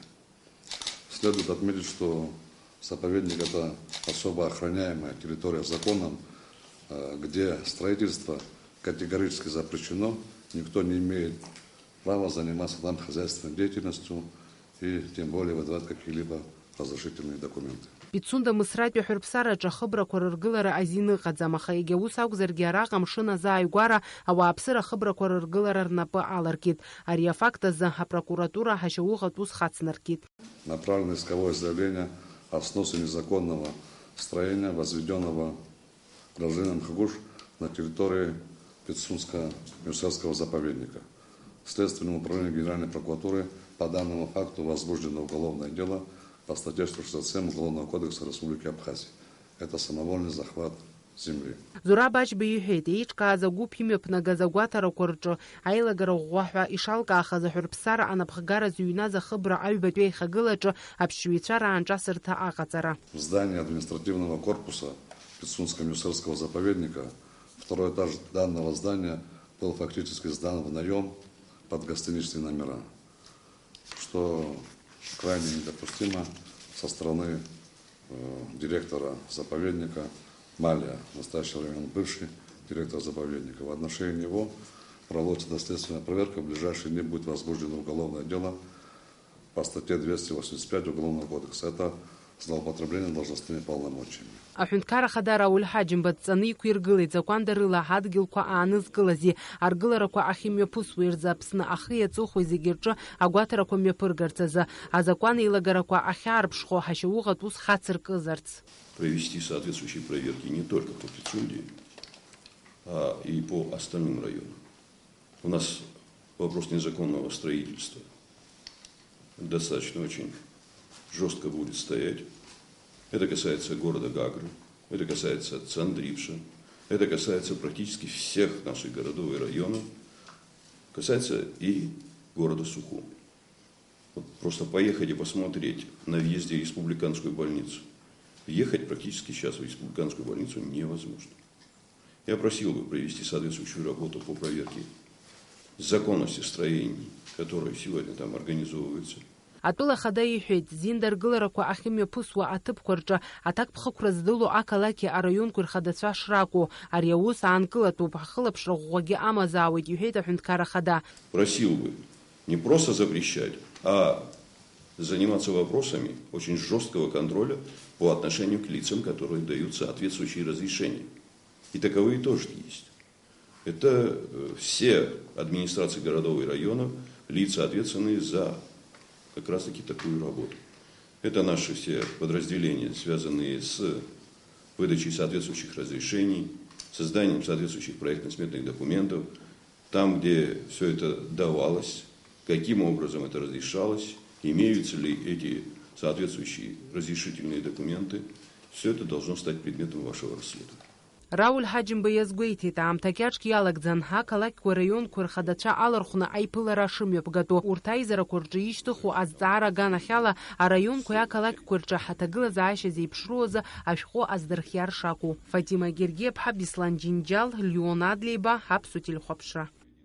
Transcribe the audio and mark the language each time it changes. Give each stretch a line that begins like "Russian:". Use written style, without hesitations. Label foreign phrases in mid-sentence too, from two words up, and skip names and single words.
Russian: Следует отметить, что заповедник – это особо охраняемая территория законом, где строительство категорически запрещено, никто не имеет права заниматься там хозяйственной деятельностью и тем более выдавать какие-либо разрешительные документы.
Abkhazian: Пицунда Мысратәи аҳәырԥсараҿы ахыбрақәа рыргылара азин ыҟаӡам, аха егьа ус акәзаргьы араҟа амшын азааигәара ауааԥсыра ахыбрақәа рыргылара рнапы аларкит. Ари афакт азы апрокуратура ҳашьауӷатә ус хацнаркит.
Russian: Направлено исковое заявление о сносе незаконного строения, возведенного гражданином Хагуш на территории Пицунско-Мюсерского заповедника. Следственным управлением Генеральной прокуратуры по данному факту возбуждено уголовное дело по статье 167 Уголовного кодекса Республики Абхазия. Это самовольный захват земли.
Abkhazian: Зураб Аџьба иҳәеит, еиҿкааз агәыԥ имҩаԥнагаз агәаҭарақәа рҿы аилагара ӷәӷәаҳәа ишалкаахаз аҳәырԥсара анапхгара зыҩназ ахыбра аҩбатәи аихагылаҿы аԥшьҩцәа раанҿасырҭа аҟаҵара.
Russian: В здании административного корпуса Пицунско-Мюсерского заповедника второй этаж данного здания был фактически сдан в наем под гостиничные номера, что крайне недопустимо со стороны директора заповедника Малия, в настоящее время он бывший директор заповедника. В отношении него проводится доследственная проверка, в ближайшие дни будет возбуждено уголовное дело по статье 285 Уголовного кодекса. Это злоупотребление должностными полномочиями.
Abkhazian: Аҳәынҭқарра Ахадара Рауль Ҳаџьымба дҵаны иқәиргылеит закәандарыла ҳадгьылқәа аанызкылази, аргыларақәа ахьымҩаԥысуа ирзы Аԥсны ахи аҵыхәеи зегьы рҿы агәаҭарақәа мҩаԥыргарц азы, азакәан еилагарақәа ахьаарԥшхо ҳашьауӷатә ус хацыркызарц.
Russian: Провести соответствующие проверки не только по Пицунде, а и по остальным районам. У нас вопрос незаконного строительства достаточно очень жестко будет стоять. Это касается города Гагры, это касается Цандрипша, это касается практически всех наших городов и районов, касается и города Сухум. Вот просто поехать и посмотреть на въезде в республиканскую больницу. Ехать практически сейчас в республиканскую больницу невозможно. Я просил бы провести соответствующую работу по проверке законности строений, которые сегодня там организовываются.
Abkhazian: Атәыла Ахада иҳәеит, зинда аргыларақәа ахьымҩаԥысуа аҭыԥқәа рҿы аҭакԥхықәра здыло ақалақьи араионқәа рхадацәа шракәу, ари аус аанкылатәуп, ҳхылаԥшра ӷәӷәагьы амазаауеит, иҳәеит аҳәынҭқарра Ахада.
Russian: Просил бы не просто запрещать, а заниматься вопросами очень жесткого контроля по отношению к лицам, которые дают соответствующие разрешения. И таковые тоже есть. Это все администрации городов и районов, лица, ответственные за как раз таки такую работу. Это наши все подразделения, связанные с выдачей соответствующих разрешений, созданием соответствующих проектно-сметных документов, там, где все это давалось, каким образом это разрешалось, имеются ли эти соответствующие разрешительные документы Все это должно стать предметом вашего расследования.
Abkhazian: Рауль Ҳаџьымба иазгәеиҭеит аамҭак иаҿгьы иалагӡан ақалақьқәа раионқәа рхадацәа алархәны аиԥылара шымҩаԥгатәу урҭ аизарақәа рҿы ишьҭыху азҵаара аганахьала араионқәеи ақалақьқәа рҿы ҳаҭагылазаашьа зеиԥшроу ашәҟәы аздырхиар шакәу. Фатима Гергиеԥҳа, Беслан Џьынџьал, Леон Адлеиба, Аԥсуа телехәаԥшра.